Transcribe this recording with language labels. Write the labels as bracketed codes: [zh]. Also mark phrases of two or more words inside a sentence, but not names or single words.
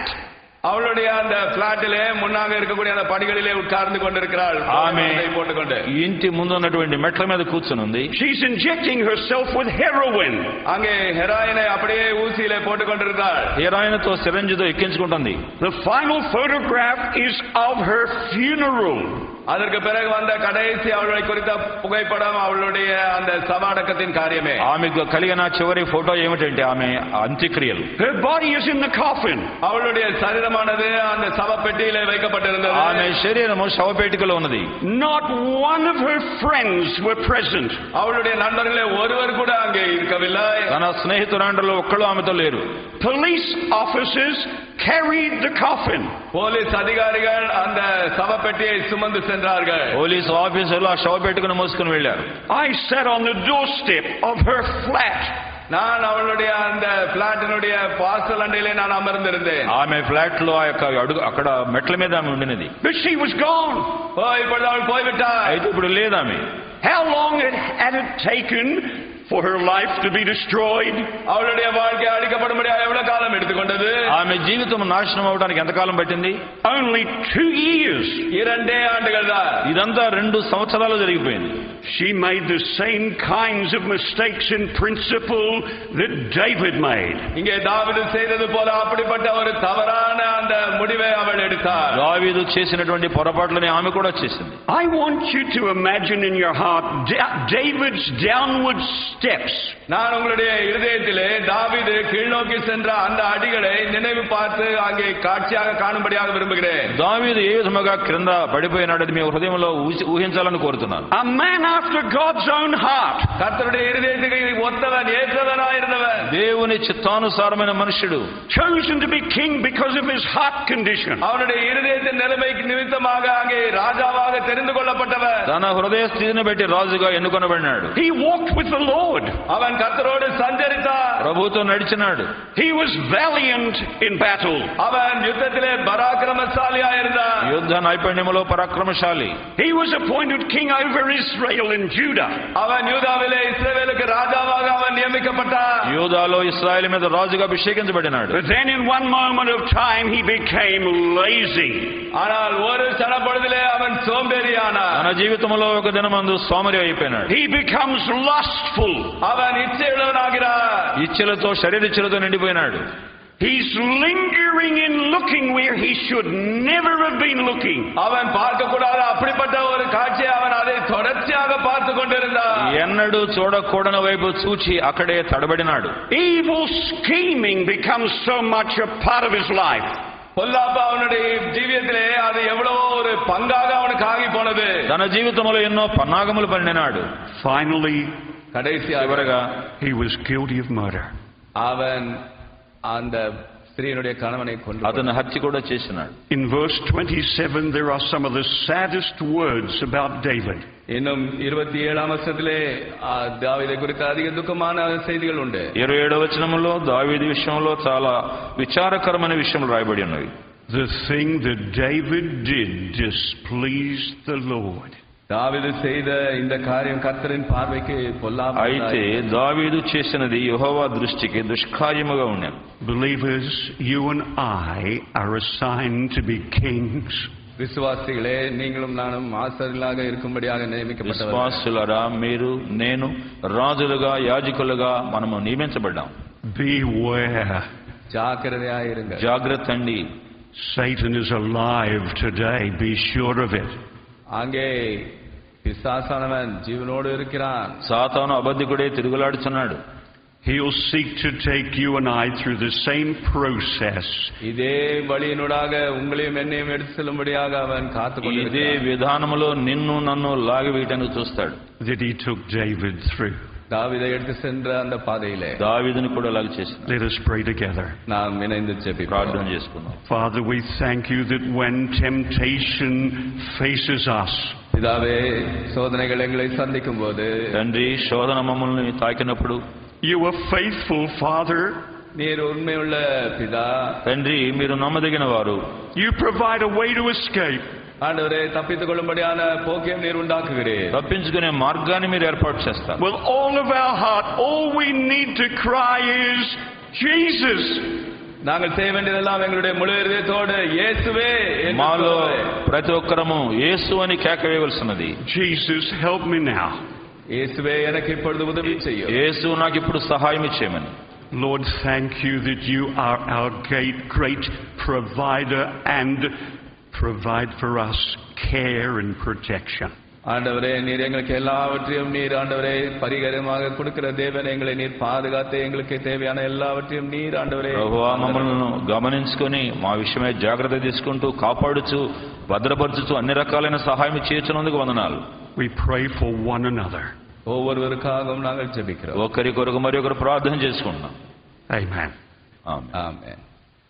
[ta] அவளுடைய அந்த பிளாட்டிலே முன்னாக இருக்கக்கூடிய அந்த படிகளிலே உட்கார்ந்து கொண்டிருக்கிறாள். ஆமே போட்டுக்கொண்டு [te] ఇంటి ముందు ఉన్నటువంటి మెట్ల మీద కూర్చుని ఉంది. [en] She's injecting herself with heroin. [ta] அங்கே ஹெராயினை அப்படியே ஊசியிலே போட்டுக்கொண்டிருக்கிறாள். [te] హెరాయిన్ తో సిరంజితో ఎక్కించుకుంటుంది. [en] The final photograph is of her funeral. [ta] அதற்கு பிறகு வந்த கடைசி அவளை குறித்த புகைப்படம் அவளுடைய அந்த சவாடக்கத்தின் காரியமே. [te] ఆమెకు కలిగిన చివరి ఫోటో ఏమిటంటే ఆమె అంత్యక్రియలు. [en] Her body is in the coffin. [ta] அவளுடைய சரீரமானது அந்த சவப்பெட்டியிலே வைக்கப்பட்டிருந்தது. [te] ఆమె శరీరము శవపేటికలో ఉన్నది. [en] Not one of her friends were present. [ta] அவளுடைய நண்பர்களே ஒருவர் கூட அங்கே இருக்கவில்லை. [te] తన స్నేహితురాండ్రలో ఒక్కళ్ళు ఆమెతో లేరు. [en] Police officers carried the coffin. [ta] போலீஸ் அதிகாரிகள் அந்த சவப்பெட்டியை சுமந்து சென்றார்கள். [te] పోలీసు ఆఫీసర్లు ఆ శవపేటికను మోసుకుని వెళ్లారు. [en] I sat on the doorstep of her flat. [ta] நான் அவளுடைய அந்த பிளாட்டினுடைய வாசல் அண்டையிலே நான் அமர்ந்திருந்தேன். [te] ఆమె ఫ్లాట్ లో అక్కడ మెట్ల మీద ఆమె ఉండినది. [en] But she was gone. [ta] இப்பொழுது அவள் போய்விட்டாள். [te] అయితే ఇప్పుడు లేదామె. [en] How long had it taken for her life to be destroyed? [ta] அவளுடைய வாழ்க்கை அழிக்கப்படும்படி எவ்வளவு காலம் எடுத்துக்கொண்டது? [te] ఆమె జీవితం నాశనం అవడానికి ఎంత కాలం పట్టింది? [en] Only 2 years. [ta] 2 ఆండుகள் தான். [te] ఇదంతా 2 సంవత్సరాలు జరిగిపోయింది. [en] She made the same kinds of mistakes in principle that David made. [ta] இங்கே தாவீது செய்தது போல அப்படிப்பட்ட ஒரு தவறான அந்த முடிவை அவள் எடுத்தார். [te] దావీదు చేసినటువంటి పొరపాట్లని ఆమె కూడా చేసింది. [en] I want you to imagine in your heart David's downward steps. [ta] நான் உங்களுடைய இருதயத்திலே தாவீது கீழ்நோக்கி சென்ற அந்த அடிகளை நினைவு பார்த்து அங்கே காட்சியாக காணும்படியாக விரும்புகிறேன். [te] దావీదు ఏ విధముగా క్రింద పడిపోయినాడని మీ హృదయంలో ఊహించాలని కోరుతున్నాను. [en] A man after God's own heart. [ta] கர்த்தருடைய இருதயத்துக்கு ஒத்தவன், ஏற்றவனாயிருந்தவன், [te] దేవుని చిత్తానుసారమైన మనుష్యుడు, [en] chosen to be king because of his heart condition. [ta] அவனுடைய இருதயத்தின் நிலைமைக்கு நிமித்தமாக அங்கே ராஜாவாக தெரிந்து கொள்ளப்பட்டவன். [te] తన హృదయ స్థితిని బట్టి రాజుగా ఎన్నుకొనబడినాడు. [en] He walked with the Lord. [ta] அவன் கர்த்தரோடு சஞ்சரித்தான். [te] ప్రభుతో నడిచినాడు. [en] He was valiant in battle. [ta] அவன் யுத்தத்திலே பராக்கிரமசாலியாயிருந்தான். [te] యుద్ధ నైపుణ్యములో పరాక్రమశాలి. [en] He was appointed king over Israel and Judah. [ta] அவன் யூதாவிலே இஸ்ரவேலுக்கு ராஜாவாக அவன் நியமிக்கப்பட்டான். [te] యూదాలో ఇశ్రాయేలు మీద రాజుగా అభిషేకించబడినాడు. [en] But then in one moment of time he became lazy. [ta] ஆனால் ஒரு சனப்பொழுதிலே அவன் சோம்பேறியானான். [te] తన జీవితంలో ఒక దినమందు సోమరి అయిపోయినాడు. [en] He becomes lustful. [ta] அவன் இச்சையுள்ளவனாகிறான். [te] ఇచ్చలతో శరీరిచ్చలతో నిండిపోయినాడు. [en] He's lingering in looking where he should never have been looking. [ta] அவன் பார்க்க கூடாத அப்படிப்பட்ட ஒரு காட்சியை அவன் அதை தொடர்ச்சியாக பார்த்து கொண்டிருந்தான். [te] ఎన్నడూ చూడకూడని వైపు చూచి అక్కడే తడబడినాడు. [en] Evil scheming becomes so much a part of his life. [ta] பொல்லாப்பு அவனுடைய ஜீவியத்திலே அது எவ்வளவோ ஒரு பங்காக அவனுக்கு ஆகி போனது. [te] తన జీవితంలో ఎన్నో పన్నాగములు పన్నినాడు. [en] Finally, [te] చివరగా [en] he was guilty of murder. [ta] அவன் அந்த ஸ்திரீனுடைய கணவனை கொன்று [te] అతను హత్య కూడా చేసినాడు. [en] In verse 27 there are some of the saddest words about David. [ta] இன்னும் 27ஆம் வசனத்திலே தாவீதை குறித்த அதிக துக்கமான செய்திகள் உண்டு. [te] 27వ వచనములో దావీదు విషయంలో చాలా విచారకరమైన విషయములు రాయబడి ఉన్నవి. [en] The thing that David did displeased the Lord. [ta] தாவீது செய்த இந்த காரியம் கர்த்தரின் பார்வைக்கு பொல்லாப்பு. [te] అయితే దావీదు చేసినది యెహోవా దృష్టికి దుష్కార్యముగా ఉండెను. [en] Believers, you and I are assigned to be kings. [ta] விசுவாசிகளே, நீங்களும் நானும் ஆசாரியர்களாக இருக்கும்படியாக நியமிக்கப்பட்டவர்கள். [te] విశ్వాసులారా, మీరు నేను రాజులుగా యాజకులుగా మనము నియమించబడ్డాం. [en] Beware. [te] జాగ్రత్తగా జాగ్రత్త అండి. [en] Satan is alive today. Be sure of it. [ta] அங்கே பிசாசானவன் ஜீவனோடு இருக்கிறான். [te] సాతాను అబద్ధికుడే తిరుగులాడుచున్నాడు. [en] He'll seek to take you and I through the same process. [ta] இதே வழியினூடாக உங்களையும் என்னையும் எடுத்து செல்லும்படியாக அவன் காத்துக்கொண்டிருக்கிறான். [te] ఇదే విధానములో నిన్ను నన్ను లాగివేయడానికి చూస్తాడు. [en] That he took David through. [ta] தாவீதை எடுத்து சென்ற அந்த பாதையிலே [te] దావీదుని కూడా అలాగే చేశాడు. [en] Let us pray together. [ta] நாம் இணைந்து [te] ప్రార్థన [ta] ஜெபிப்போம். [te] చేసుకుందాం. [en] Father, we thank you that when temptation faces us, [ta] பிதாவே, சோதனைகள் எங்களை சந்திக்கும் போது, [te] తండ్రి శోధన మమ్మల్ని తాకినప్పుడు, [en] you are faithful, Father. [ta] நீர் உண்மையுள்ள பிதா. [te] తండ్రి మీరు నమ్మదగిన వారు. [en] You provide a way to escape. [ta] ஆண்டவரே, தப்பித்துக் கொள்ளும்படியான போக்கையும் நீர் உண்டாக்குகிறீர். [te] తప్పించుకునే మార్గాన్ని మీరు ఏర్పాటు చేస్తారు. [en] With all of our heart, all we need to cry is, Jesus. [ta] நாங்கள் செய்ய வேண்டியதெல்லாம் எங்களுடைய முழு இதயத்தோடு இயேசுவே என்று [te] మాలో [ta] சொல்லுவேன். [te] ప్రతి ఒక్కరము యేసు అని కేక వేయవలసినది. [en] Jesus, help me now. [ta] இயேசுவே எனக்கு இப்பொழுது உதவி செய்யும். [te] యేసు నాకు ఇప్పుడు సహాయం ఇచ్చేయమని. [en] Lord, thank you that you are our great provider and provide for us care and protection. [ta] ஆண்டவரே, நீர் எங்களுக்கு எல்லாவற்றையும் நீர் ஆண்டவரே பரிகாரமாக கொடுக்கிற தேவன், எங்களை நீர் பாதுகாத்து எங்களுக்கு தேவையான எல்லாவற்றையும் நீர் ஆண்டவரே [te] ప్రభువా, మమ్మల్ని గమనించుకొని మా విషయమై జాగ్రత్త తీసుకుంటూ కాపాడుచు భద్రపరచుచు అన్ని రకాలైన సహాయం చేస్తున్నందుకు వందనాలు. [en] We pray for one another. [ta] ஒவ்வொருவருக்காகவும் நாங்கள் ஜெபிக்கிறோம். [te] ఒకరి కొరకు మరి ఒకరు ప్రార్థన చేసుకుంటున్నాం. [en] Amen. [te] ఆమేన్. [ta] ஆமென்.